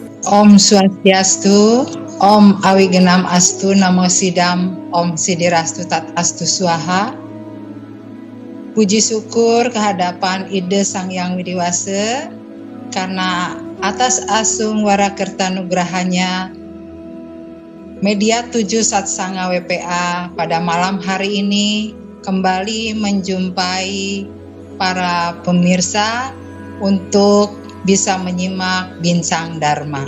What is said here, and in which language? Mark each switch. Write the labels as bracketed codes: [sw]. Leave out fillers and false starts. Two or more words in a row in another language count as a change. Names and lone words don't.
[sa] ॐ स्वस्त्यस्तु, ॐ अविघ्नम् अस्तु, नमः सिद्धम्, ॐ सिद्धिरस्तु तत् अस्तु स्वाहा. [id] Puji syukur kehadapan Ide Sang Yang Widiwase, karena atas [ban] asung warakertanugrahanya [id] Media 7 Satsanga WPA pada malam hari ini kembali menjumpai para pemirsa untuk bisa menyimak Bincang Dharma.